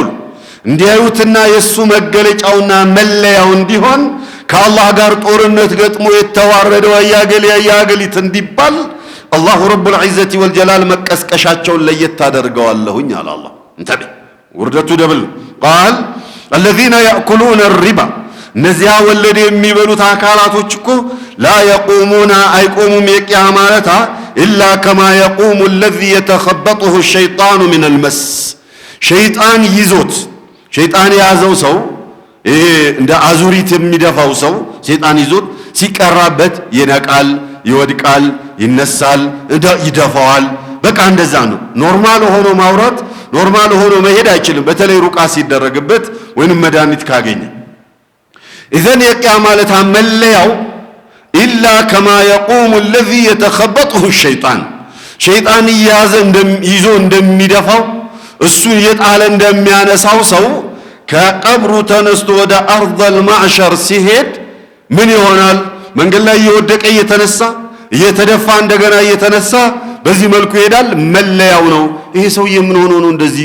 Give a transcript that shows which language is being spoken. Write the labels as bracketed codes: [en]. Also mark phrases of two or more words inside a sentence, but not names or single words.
[am] እንዲያዩትና የሱ መገለጫውና መለያው እንዲሆን ከአላህ ጋር ጦርነት ገጥሞ የተዋረደው አያገሊት እንዲባል አላሁ ረቡል ዒዘቲ ወልጀላል መቀስቀሻቸውን ለየት አደርገዋለሁኝ አለ አላህ። እንተቤ ውርደቱ ደብል ቃል الذين [ar] يأكلون الربا [am] እነዚያ ወለድ የሚበሉት አካላቶች እኮ ላ የቁሙና አይቆሙም የቂያማ ለታ ኢላ [ar] كما يقوم الذي يتخبطه الشيطان من المس [am] ሸይጣን ይዞት ሸይጣን ያዘው ሰው ይሄ እንደ አዙሪት የሚደፋው ሰው ሸይጣን ይዞት ሲቀራበት ይነቃል፣ ይወድቃል፣ ይነሳል፣ ይደፋዋል። በቃ እንደዛ ነው። ኖርማል ሆኖ ማውራት ኖርማል ሆኖ መሄድ አይችልም፣ በተለይ ሩቃ ሲደረግበት ወይንም መድኃኒት ካገኘ። ኢዘን የቂያማ ለታ መለያው [ar] إلا كما يقوم الذي يتخبطه الشيطان [am] ሸይጣን ይዞ እንደሚደፋው እሱን የጣለ እንደሚያነሳው ሰው ከቀብሩ ተነስቶ ወደ አርضል ማዕሸር ሲሄድ ምን ይሆናል? መንገድ ላይ እየወደቀ እየተነሳ እየተደፋ እንደገና እየተነሳ በዚህ መልኩ ይሄዳል። መለያው ነው። ይሄ ሰውዬ ምን ሆኖ ነው እንደዚህ?